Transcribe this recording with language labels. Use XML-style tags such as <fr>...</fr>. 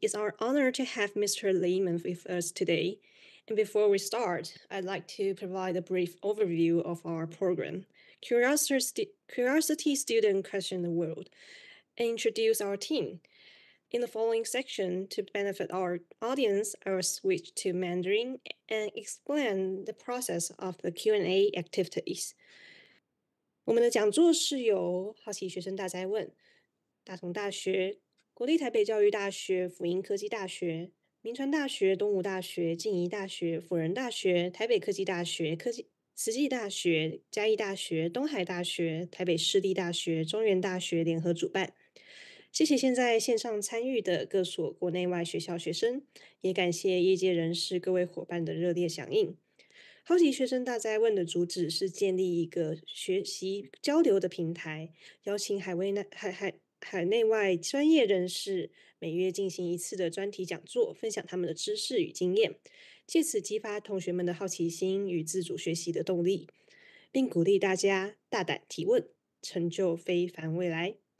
<en>It's our honor to have Mr. Lehman with us today. And before we start, I'd like to provide a brief overview of our program, Curiosity Student Question the World, and introduce our team. In the following section, to benefit our audience, I will switch to Mandarin and explain the process of the Q&A activities.</en> <zh>我们的讲座是由好奇学生大哉问、大同大学、国立台北教育大学、辅英科技大学、铭传大学、东吴大学、静宜大学、辅仁大学、台北科技大学、慈济大学、嘉义大学、东海大学、台北市立大学、中原大学联合主办。谢谢现在线上参与的各所国内外学校学生，也感谢业界人士各位伙伴的热烈响应。好奇学生大哉问的主旨是建立一个学习交流的平台，邀请海内外专业人士每月进行一次的专题讲座，分享他们的知识与经验，借此激发同学们的好奇心与自主学习的动力，并鼓励大家大胆提问，成就非凡未来。</zh>